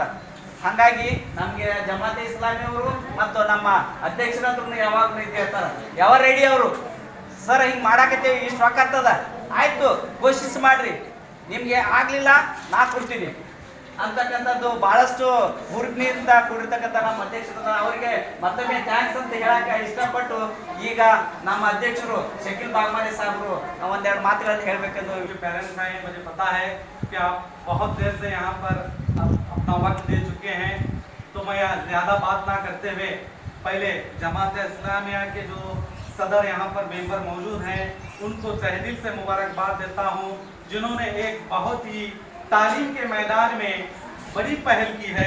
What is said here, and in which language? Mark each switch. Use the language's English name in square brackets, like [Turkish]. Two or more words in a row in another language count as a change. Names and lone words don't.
[Kannada] ಹಾಗಾಗಿ ನಮಗೆ ಜಮಾತೆ ಇಸ್ಲಾಮಿ ಅವರು ಮತ್ತು ನಮ್ಮ ಅಧ್ಯಕ್ಷರಂದ್ರೂ ಯಾವಾಗಲೂ ಇದು ಹೇಳ್ತಾರೆ, ಯಾವ ರೆಡಿ ಅವರು, ಸರ್ ಹಿಂಗೆ ಮಾಡಾಕತ್ತೇವೆ, ಇಷ್ಟು ರೊಕ್ಕ ಆಗ್ತದ, ಆಯಿತು ಕೋಶಿಸ್ ಮಾಡಿರಿ, ನಿಮಗೆ ಆಗಲಿಲ್ಲ ನಾ ಕೊಡ್ತೀನಿ ಅಂತಕ್ಕಂಥದ್ದು ಭಾಳಷ್ಟು ಹುರುಪಿನಿಂದ ಕೂಡಿರ್ತಕ್ಕಂಥ ನಮ್ಮ ಅಧ್ಯಕ್ಷರು ಅವರಿಗೆ ಮತ್ತೊಮ್ಮೆ ಥ್ಯಾಂಕ್ಸ್ ಅಂತ ಹೇಳಕ್ಕೆ ಇಷ್ಟಪಟ್ಟು ಈಗ ನಮ್ಮ ಅಧ್ಯಕ್ಷರು ಶಕೀಲ್ ಬಾಗ್ಮಾರೆ ಸಾಹೇಬರು ಒಂದೆರಡು ಮಾತುಗಳನ್ನು ಹೇಳಬೇಕೆಂದು। [Hindi] पेरेंट्स हैं, मुझे पता है कि आप बहुत देर से यहाँ पर अपना वक्त दे चुके हैं, तो मैं ज़्यादा बात ना करते हुए पहले जमात इस्लामिया के जो सदर यहाँ पर मेंबर मौजूद हैं उनको तहे दिल से मुबारकबाद देता हूँ, जिन्होंने एक बहुत ही तालीम के मैदान में बड़ी पहल की है।